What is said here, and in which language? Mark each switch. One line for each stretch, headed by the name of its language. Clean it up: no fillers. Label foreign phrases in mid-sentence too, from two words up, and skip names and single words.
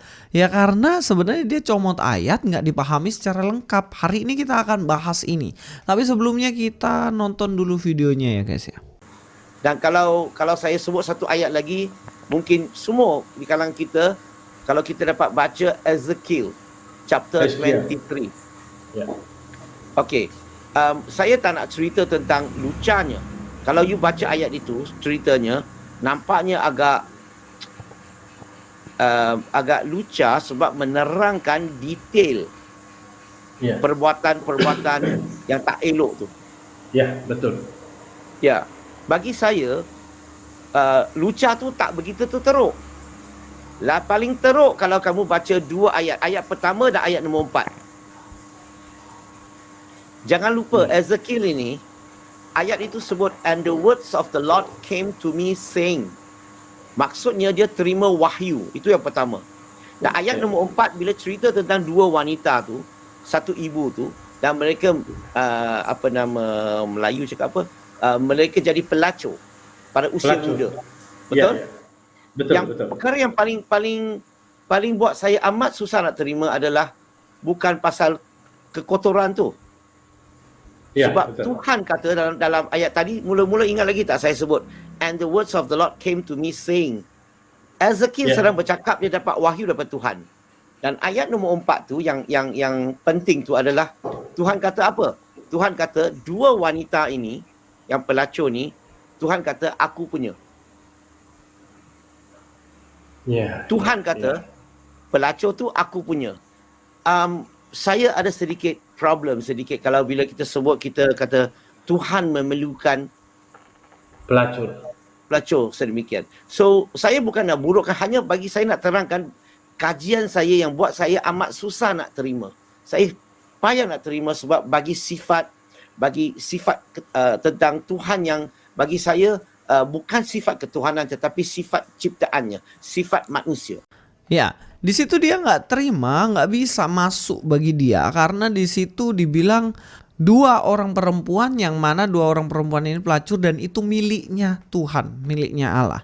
Indonesian: Ya karena sebenarnya dia comot ayat gak dipahami secara lengkap. Hari ini kita akan bahas ini. Tapi sebelumnya kita nonton dulu videonya ya guys ya.
Malay: Dan kalau saya sebut satu ayat lagi, mungkin semua di kalangan kita, kalau kita dapat baca Ezekiel chapter 23. Ya. Okey, saya tak nak cerita tentang lucanya. Kalau you baca ayat itu, ceritanya nampaknya agak luca sebab menerangkan detail perbuatan-perbuatan yang tak elok tu. Ya, betul. Ya, bagi saya luca tu tak begitu teruk. Paling teruk kalau kamu baca dua ayat. Ayat pertama dan ayat nombor 4. Jangan lupa Ezekiel ini, ayat itu sebut,
English: and the words of the Lord came to me saying.
Malay: Maksudnya dia terima wahyu. Itu yang pertama. Dan ayat nombor 4 bila cerita tentang dua wanita tu, satu ibu tu, dan mereka Melayu cakap apa? Mereka jadi pelacur pada usia muda. Betul? Ya. Betul, Perkara yang paling buat saya amat susah nak terima adalah bukan pasal kekotoran tu. Ya, sebab betul. Tuhan kata dalam ayat tadi, mula-mula ingat lagi tak saya sebut,
English: and the words of the Lord came to me saying.
Malay: Ezekiel sedang bercakap, dia dapat wahyu daripada Tuhan. Dan ayat nombor 4 tu yang penting tu adalah Tuhan kata apa? Tuhan kata dua wanita ini yang pelacur ni, Tuhan kata aku punya. Tuhan kata pelacur tu aku punya. Saya ada sedikit problem sedikit kalau bila kita sebut, kita kata Tuhan memerlukan pelacur sedemikian. So saya bukan nak burukkan, hanya bagi saya nak terangkan kajian saya yang buat saya amat susah nak terima. Saya payah nak terima sebab bagi sifat tentang Tuhan yang bagi saya bukan sifat ketuhanan tetapi sifat ciptaannya, sifat manusia.
Indonesian: Ya, di situ dia nggak terima, nggak bisa masuk bagi dia karena di situ dibilang dua orang perempuan, yang mana dua orang perempuan ini pelacur dan itu miliknya Tuhan, miliknya Allah.